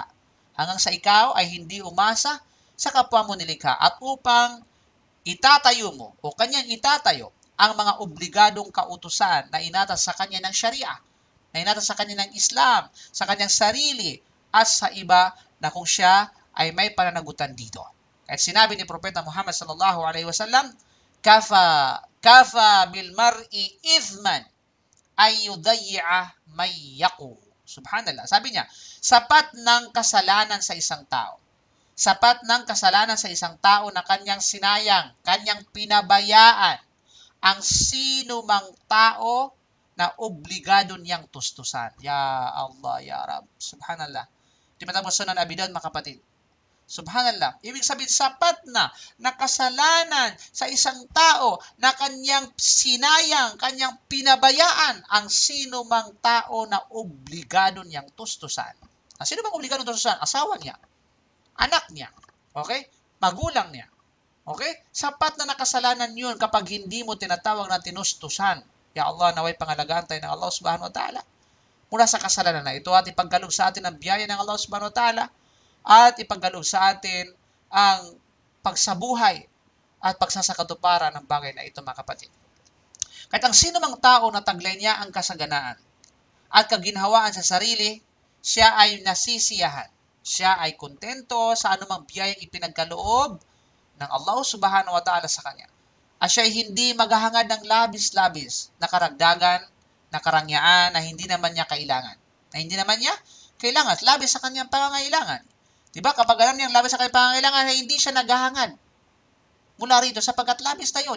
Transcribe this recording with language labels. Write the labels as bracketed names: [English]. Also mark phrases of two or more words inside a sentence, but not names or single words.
[Filipino] Hanggang sa ikaw ay hindi umasa sa kapwa mo nilikha at upang itatayo mo o kanyang itatayo ang mga obligadong kautusan na inatas sa kanya ng Sharia, na inatas sa kanya ng Islam, sa kanyang sarili at sa iba na kung siya ay may pananagutan dito. Kahit sinabi ni Propeta Muhammad [Arabic] صلى الله عليه وسلم, كفى بالمرء إثما أن يضيع من يقوت. [Filipino] Subhanallah. Sabi niya, sapat ng kasalanan sa isang tao. Sapat ng kasalanan sa isang tao na kanyang sinayang, kanyang pinabayaan ang sino mang tao na obligado niyang tustusan. [Arabic] يا الله، يا رب. [Filipino] Subhanallah. Di ba tapos Sunan Abi Dawud, mga kapatid? Subhanallah. Ibig sabihin, sapat na kasalanan sa isang tao na kanyang sinayang, kanyang pinabayaan ang sino mang tao na obligado niyang tustusan. Sino bang obligado tustusan? Asawa niya, anak niya, okay? Magulang niya. Okay? Sapat na kasalanan yun kapag hindi mo tinatawag na tinustusan. [Arabic] يا الله, [Filipino] naway pangalagaan tayo ng Allah [Arabic] سبحانه وتعالى [Filipino] mula sa kasalanan na ito at ipagkaloob sa atin ang biyaya ng Allah [Arabic] سبحانه وتعالى [Filipino] at ipagkaloob sa atin ang pagsabuhay at pagsasakatuparan ng bagay na ito, mga kapatid. Kahit ang sino mang tao na taglay niya ang kasaganaan at kaginhawaan sa sarili, siya ay nasisiyahan. Siya ay kontento sa anumang biyayang ipinagkaloob ng Allah [Arabic] سبحانه وتعالى [Filipino] sa kanya. At siya ay hindi maghahangad ng labis-labis na karagdagan, na karangyaan na hindi naman niya kailangan. Na hindi naman niya kailangan. Labis sa kanyang pangangailangan. Diba? Kapag alam niyang labis sa kanyang pangangailangan, hindi siya naghahangad mula rito sapagkat labis na yun.